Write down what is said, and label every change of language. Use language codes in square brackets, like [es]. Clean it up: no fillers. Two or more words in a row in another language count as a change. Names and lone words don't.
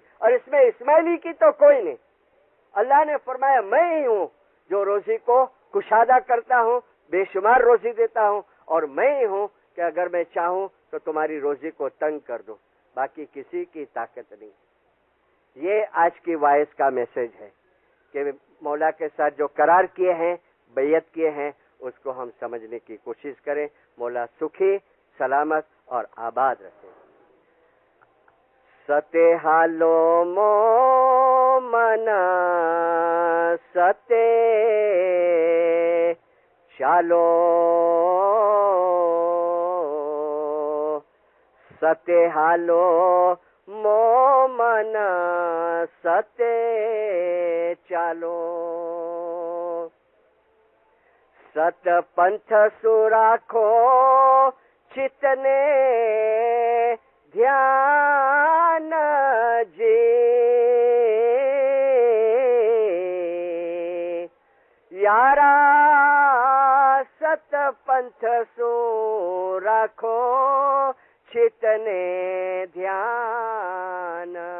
[ur] اور اس میں اسماعیلی کی تو کوئی نہیں. اللہ نے فرمایا میں ہی ہوں جو روزی کو کشادہ کرتا ہوں، بے شمار روزی دیتا ہوں، اور میں ہی ہوں کہ اگر میں چاہوں تو تمہاری روزی کو تنگ کر دوں. باقی کسی کی طاقت نہیں. یہ آج کی وائس کا میسج ہے کہ مولا کے ساتھ جو قرار کیے ہیں، بیعت کیے ہیں، اس کو ہم سمجھنے کی کوشش کریں. مولا سکھی، سلامت اور آباد رکھے. [gu] સતે હાલો મોમના સતે ચાલો, સતે હાલો મોમના સતે ચાલો. સત પંથ સો રાખો ચિત્તને ધ્યાન જી, યારા સત પંથ સો રાખો ચિત્તને ધ્યાન.